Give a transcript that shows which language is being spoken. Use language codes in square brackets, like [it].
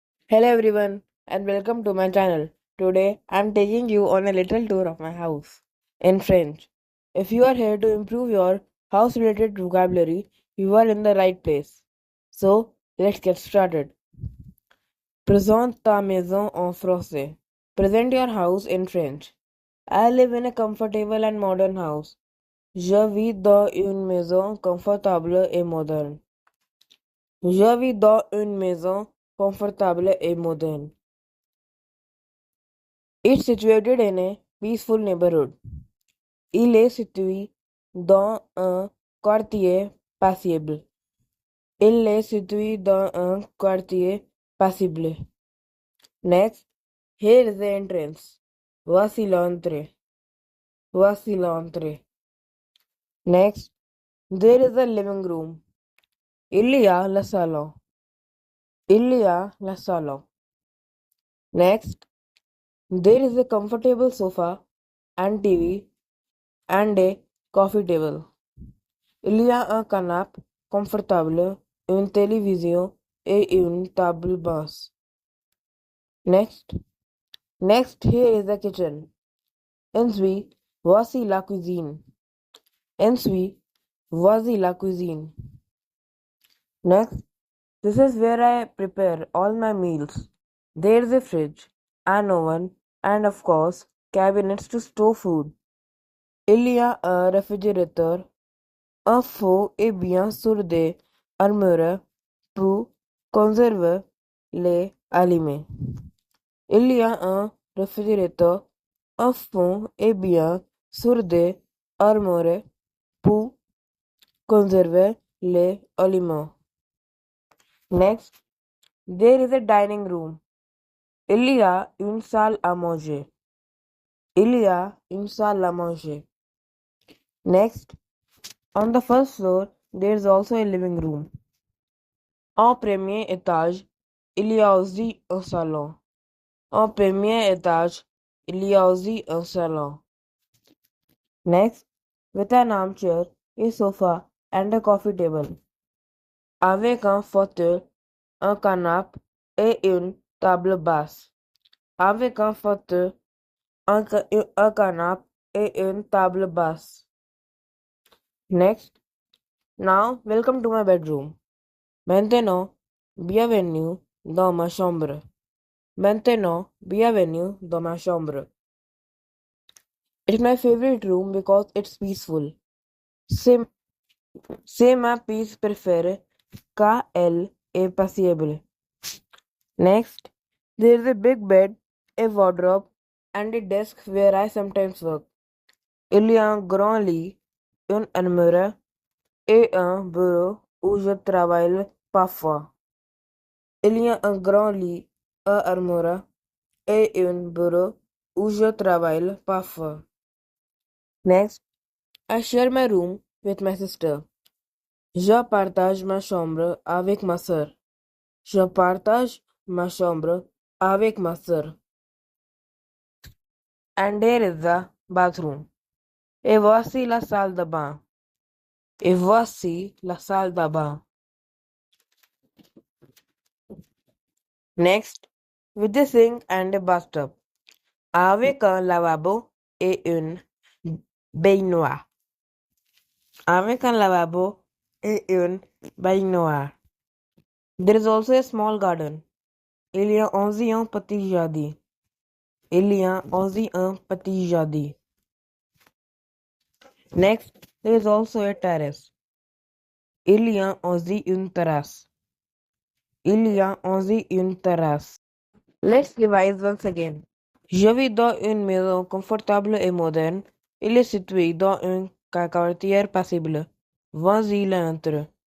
[en] Hello everyone and welcome to my channel. Today I'm taking you on a little tour of my house in French. If you are here to improve your house related vocabulary, you are in the right place. So let's get started. [fr] Présente ta maison en français. [en] Present your house in French. I live in a comfortable and modern house. [fr] Je vis dans une maison confortable et moderne. Je vis dans une maison confortable et moderne. [en] It's situated in a peaceful neighborhood. [fr] Il est situé dans un quartier paisible. Il est situé dans un quartier paisible. [en] Next, here is the entrance. [fr] Voici l'entrée. Voici l'entrée. [en] Next, there is a living room. [fr] Il y a le salon. Il y a le salon. [en] Next, there is a comfortable sofa and TV and a coffee table. [fr] Il y a un canapé confortable, une télévision et une table basse. [en] Next, here is the kitchen. [fr] Ensuite, voici la cuisine. Ensuite, voici la cuisine. [en] Next, this is where I prepare all my meals. There's a fridge, an oven, and of course, cabinets to store food. [fr] Il y a un réfrigérateur, un four et bien sûr des armoires pour conserver les aliments. Il y a un réfrigérateur, un four et bien sûr des armoires pour conserver les aliments. [en] Next, there is a dining room. [fr] Il y a une salle à manger. Il y a une salle à manger. [en] Next, on the first floor, there is also a living room. [fr] En premier étage, il y a aussi un salon. En premier étage, il y a aussi un salon. [en] Next, with an armchair, a sofa and a coffee table. [fr] Avec un fauteuil, un canapé et une table basse. Avec un fauteuil, un canapé et une table basse. [en] Next, now welcome to my bedroom. [fr] Maintenant, bienvenue dans ma chambre. Maintenant, bienvenue dans ma chambre. [en] It's my favorite room because it's peaceful. [fr] C'est ma pièce préférée car elle est paisible. [en] Next, there is a big bed, a wardrobe, and a desk where I sometimes work. [fr] Il y a un grand lit, une armoire et un bureau où je travaille parfois. Il y a un grand lit, une armoire et un bureau où je travaille parfois. [en] Next, I share my room with my sister. [fr] Je partage ma chambre avec ma sœur. Je partage ma chambre avec ma sœur. [en] And there is the bathroom. [fr] Et voici la salle de bain. Et voici la salle de bain. [en] Next, with a sink and a bathtub. [fr] Avec un lavabo et une baignoire. Avec un lavabo et une baignoire. [en] There is also a small garden. [fr] Il y a aussi un petit jardin. Il y a aussi un petit jardin. [en] Next, there is also a terrace. [fr] Il y a aussi une terrasse. Il y a aussi une terrasse. [en] Let's revise once again. [fr] Je vis dans une maison confortable et moderne. Il est situé dans un quartier paisible. Voici l'entrée.